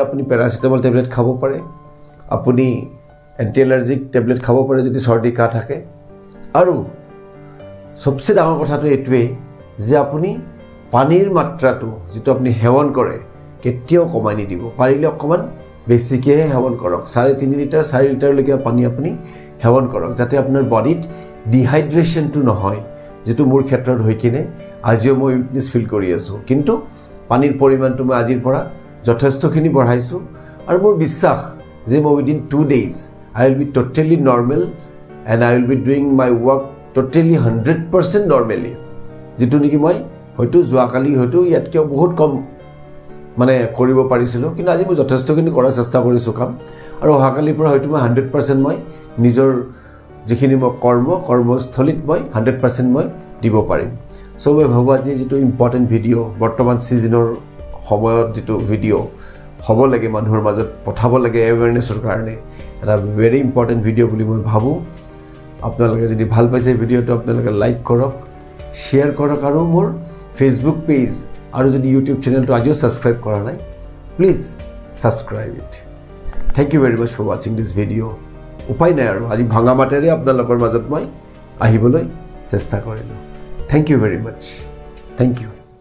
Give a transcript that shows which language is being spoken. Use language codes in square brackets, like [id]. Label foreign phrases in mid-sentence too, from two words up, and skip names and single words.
[as] আপুনি পেৰাচিটামল টেবলেট খাব পাৰে আপুনি [en] anti allergic [as] টেবলেট খাব পাৰে যদি চৰ্দি কাহ থাকে আৰু সবচে ডাঙৰ কথাটো এইটোৱেই যে আপুনি পানীৰ মাত্ৰাটো যিটো আপুনি সেৱন কৰে কেতিয়াও কমাই নিদিব পাৰিলে অকণমান বেছিকৈহে সেৱন কৰক 3.5 লিটাৰ 4 লিটাৰলৈকে পানী আপুনি সেৱন কৰক যাতে আপোনাৰ বডিত ডিহাইড্ৰেশ্যনটো নহয় যেটো মোৰ ক্ষেত্ৰত হৈ কিনে আজিও মই [en] weakness feel [as] কৰি আছোঁ কিন্তু পানীৰ পৰিমাণটো মই আজিৰ পৰা যথেষ্টখিনি বঢ়াইছোঁ আৰু মোৰ বিশ্বাস যে মই [en] within 2 days I will be totally normal and I will be doing my work totally [as] 100% normally যেটো নেকি মই হয়তো যোৱাকালি হয়তো ইয়াতকৈ বহুত কম মানে কৰিব পাৰিছিলোঁ কিন্তু আজি মই যথেষ্টখিনি কৰাৰ চেষ্টা কৰিছোঁ কাম আৰু অহাকালিৰ পৰা হয়তো মই 100% মই নিজৰ যিখিনি মই কৰ্মস্থলীত মই 100% মই দিব পাৰিম সো মই ভাবো আজি যেটো [en] important video [as] বৰ্তমান সিজনৰ সময়ত যেটো ভিডিও হ'ব লাগে মানুহৰ মাজত পঠাব লাগে এৱেৰনেছৰ কাৰণে এটা [en] very important video [as] বুলি মই ভাবো আপোনালোকে যদি ভাল পাইছে ভিডিওটো আপোনালোকে লাইক কৰক শেয়াৰ কৰক আৰু মোৰ [en] Facebook page [as] আৰু যদি ইউটিউব চেনেলটো আজিও সাবস্ক্ৰাইব কৰা নাই [en] please subscribe it thank you very much for watching this video [as] উপায় নাই আৰু আজি ভাঙা মাতেৰে আপোনালোকৰ মাজত মই আহিবলৈ চেষ্টা কৰিলোঁ [en] thank you very much thank you